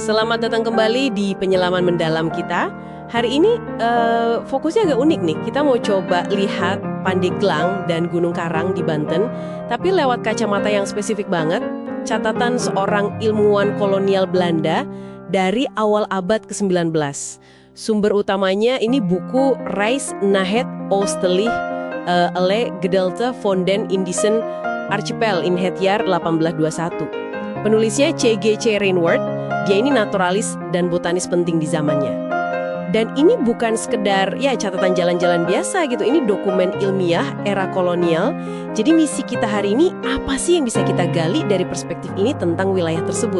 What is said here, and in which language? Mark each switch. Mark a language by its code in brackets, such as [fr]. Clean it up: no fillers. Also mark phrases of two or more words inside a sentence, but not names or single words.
[id] Selamat datang kembali di penyelaman mendalam kita. Hari ini fokusnya agak unik nih. Kita mau coba lihat Pandeglang dan Gunung Karang di Banten, tapi lewat kacamata yang spesifik banget, catatan seorang ilmuwan kolonial Belanda dari awal abad ke-19. Sumber utamanya ini buku Reis naar het Oostelijk alle gedeelte van den Indischen Archipel in het jaar 1821. Penulisnya C.G.C. Rainworth, dia ini naturalis dan botanis penting di zamannya. Dan ini bukan sekedar catatan jalan-jalan biasa gitu, ini dokumen ilmiah era kolonial. Jadi misi kita hari ini, apa sih yang bisa kita gali dari perspektif ini tentang wilayah tersebut?